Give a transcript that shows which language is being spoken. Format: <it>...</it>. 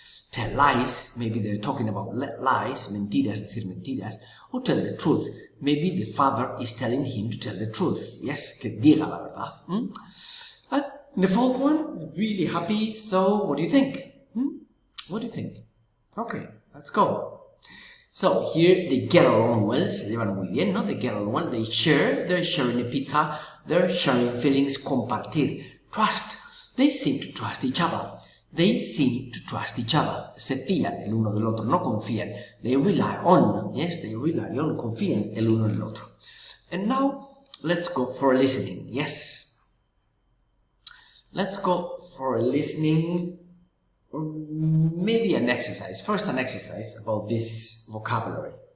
<en>Tell lies, maybe they're talking about lies,</en> <es>mentiras, decir mentiras,</es> <en>or tell the truth. Maybe the father is telling him to tell the truth. Yes,</en> <es>que diga la verdad.</es> <en>And the fourth one, really happy, so what do you think? What do you think? Okay, let's go. So here they get along well,</en> <es>se llevan muy bien, ¿no?</es> <en>They get along well, they're sharing a pizza, they're sharing feelings, compartir, trust. They seem to trust each other. They seem to trust each other.</en> <es>Se fían el uno del otro, no confían.</es> <en>They rely on, yes, they rely on,</en> <es>confían el uno del otro.</es> <en>And now, let's go for a listening, yes. Let's go for a listening, or maybe an exercise. First, an exercise about this vocabulary.</en>